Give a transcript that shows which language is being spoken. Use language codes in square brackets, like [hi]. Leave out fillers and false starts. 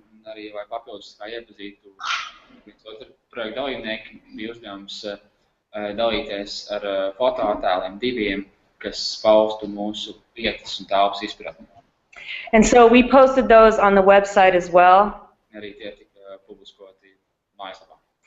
[lv] Arī, lai papildus kā iepazītu otru projektu dalībnieki, bija uzdevums dalīties ar fotoattēliem 2, kas paustu mūsu vietas un telpas izpratni. [en] And so we posted those on the website as well. [lv] Arī tie tika publiskoti mājaslapā.